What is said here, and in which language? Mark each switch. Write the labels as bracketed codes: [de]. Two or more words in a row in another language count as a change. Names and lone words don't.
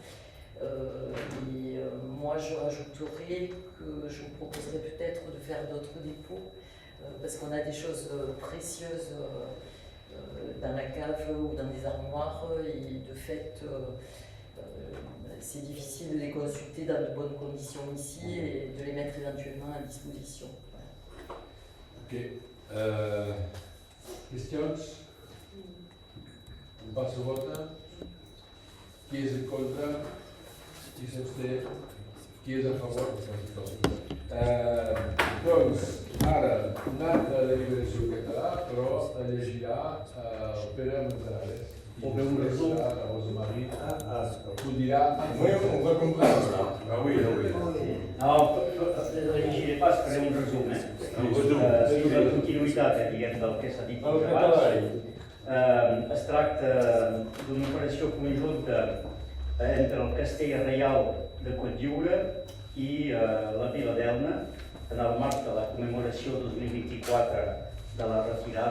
[fr] Moi je rajouterais que je vous proposerais peut-être de faire d'autres dépôts parce qu'on a des choses précieuses dans la cave ou dans des armoires et de fait c'est difficile de les consulter dans de bonnes conditions ici et de les mettre éventuellement à disposition. Ok. Questions? On passe au vote. Qui est contre? [ca] Qui s'absté? Qui est a favor? Doncs, ara, una altra deliberació català, però la llegirà Pere Montarales. [fr] On fait un resum. [ca] La Rosa Marie ho dirà. [fr] Oui, on va comprendre. Ah oui, ah oui. [ca] No, la llegiré pas, faré un resum. Sobre la continuïtat, diguem, del que s'ha dit abans. Es tracta d'una operació conjunta entre el Castell Reial de Cotlliure i la Vila d'Elna, en el marc de la commemoració 2024 de la retirada.